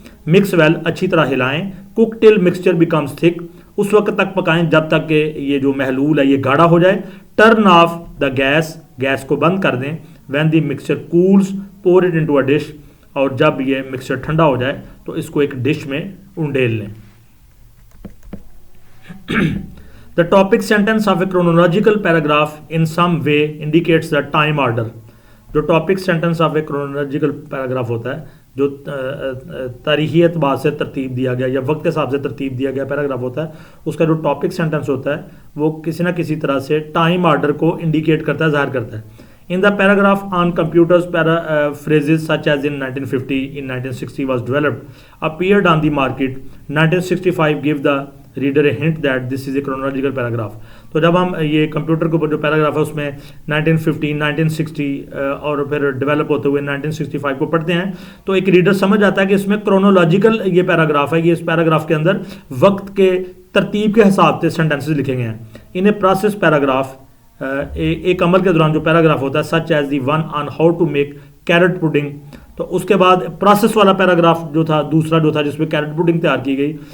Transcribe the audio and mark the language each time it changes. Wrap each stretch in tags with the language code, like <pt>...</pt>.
<en>mix well,</en> <ur>اچھی طرح ہلائیں.</ur> <en>cook till mixture becomes thick,</en> <ur>اس وقت تک پکائیں جب تک کہ یہ جو محلول ہے یہ گاڑھا ہو جائے.</ur> <en>turn off the gas,</en> <ur>gas کو بند کر دیں.</ur> <en>when the mixture cools pour it into a dish,</en> <ur>اور جب یہ مکسچر ٹھنڈا ہو جائے تو اس کو ایک ڈش میں انڈیل لیں.</ur> <en>The topic sentence of a chronological paragraph in some way indicates the time order.</en> <ur>جو</ur> <en>topic sentence of a chronological paragraph</en> <ur>ہوتا ہے, جو تاریخی اعتبار سے ترتیب دیا گیا یا وقت کے حساب سے ترتیب دیا گیا پیراگراف ہوتا ہے, اس کا جو ٹاپک سینٹنس ہوتا ہے وہ کسی نہ کسی طرح سے ٹائم آرڈر کو انڈیکیٹ کرتا ہے, ظاہر کرتا ہے.</ur> <en>In the paragraph on computers, phrases such as in 1950, in 1960 was developed, appeared on the market. 1965 gave the reader a hint that this is a chronological paragraph.</en> <ur>تو جب ہم یہ کمپیوٹر کے اوپر جو پیراگراف ہے اس میں 1950, 1960 اور پھر ڈیولپ ہوتے ہوئے 1965 کو پڑھتے ہیں تو ایک ریڈر سمجھ جاتا ہے کہ اس میں کرونولوجیکل یہ پیراگراف ہے, یہ اس پیراگراف کے اندر وقت کے ترتیب کے حساب سے سینٹنسز لکھے گئے ہیں.</ur> <en>in a process paragraph,</en> <ur>ایک عمل کے دوران جو پیراگراف ہوتا ہے</ur> <en>such as the one on how to make carrot pudding,</en> <ur>تو اس کے بعد پروسیس والا پیراگراف جو تھا دوسرا جو تھا جس میں کیرٹ پڈنگ تیار کی گئی.</ur>